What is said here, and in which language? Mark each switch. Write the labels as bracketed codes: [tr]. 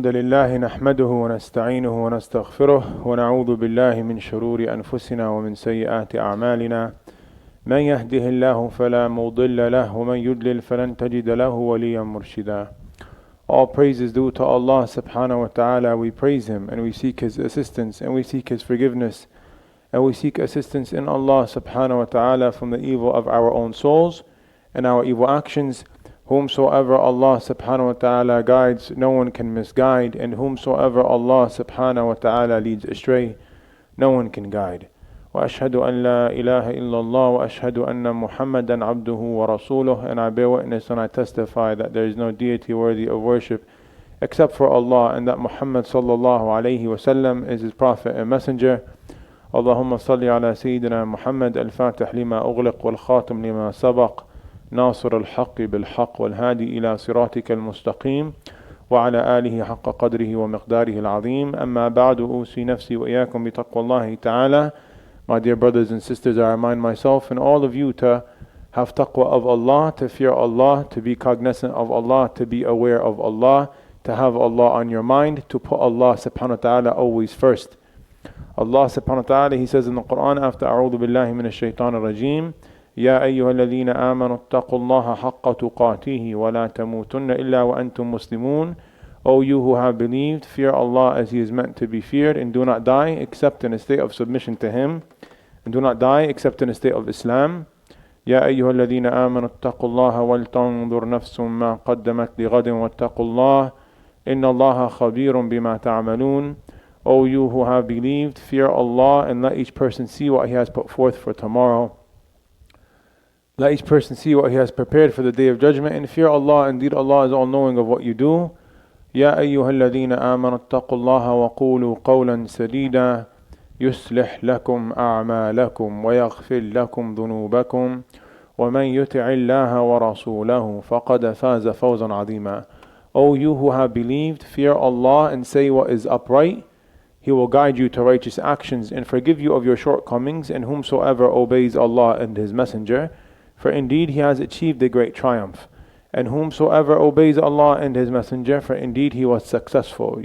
[ar] الحمد لله نحمده ونستعينه ونستغفره ونعوذ بالله من شرور أنفسنا ومن سيئات أعمالنا من يهده الله فلا مضل له ومن يضلل فلن تجد له وليا مرشدا. [en] All praise is due to Allah subhanahu wa ta'ala. We praise Him and we seek His assistance and we seek His forgiveness and we seek assistance in Allah subhanahu wa ta'ala from the evil of our own souls and our evil actions. Whomsoever Allah subhanahu wa ta'ala guides, no one can misguide, and whomsoever Allah subhanahu wa ta'ala leads astray, no one can guide. [ar] وأشهد أن لا إله إلا الله وأشهد أن محمدا عبده ورسوله. [en] And I bear witness and I testify that there is no deity worthy of worship except for Allah, and that Muhammad sallallahu alayhi wasallam is His prophet and messenger. [ar] اللهم صل على سيدنا محمد الفاتح لما أغلق والخاتم لما سبق ناصر الحق بالحق والهادي إلى صراطك المستقيم وعلى آله حق قدره ومقداره العظيم. أما بعد أوصي نفسي وإياكم بتقوى الله تعالى. [en] My dear brothers and sisters, I remind myself and all of you to have taqwa of Allah, to fear Allah, to be cognizant of Allah, to be aware of Allah, to have Allah on your mind, to put Allah subhanahu wa ta'ala always first. Allah subhanahu wa ta'ala, He says in the Quran after [ar] أعوذ بالله من الشيطان الرجيم يا أيها الذين آمنوا اتقوا الله حق تقاته ولا تموتن إلا وأنتم مسلمون. [en] O you who have believed, fear Allah as He is meant to be feared, and do not die except in a state of submission to Him, and do not die except in a state of Islam. [ar] يا أيها الذين آمنوا اتقوا الله ولتنظر نفس ما قدمت لغد واتقوا الله إن الله خبير بما تعملون. [en] O you who have believed, fear Allah and let each person see what he has put forth for tomorrow. Let each person see what he has prepared for the day of judgment, and fear Allah. Indeed, Allah is all knowing of what you do. [ar] يا أيها الذين آمنوا اتقوا الله وقولوا قولا سديدا يصلح لكم أعمالكم ويغفر لكم ذنوبكم ومن يطع الله ورسوله فقد فاز فوزا عظيما. [en] O you who have believed, fear Allah and say what is upright. He will guide you to righteous actions and forgive you of your shortcomings, and whomsoever obeys Allah and His Messenger, for indeed he has achieved a great triumph. And whomsoever obeys Allah and His Messenger, for indeed he was successful.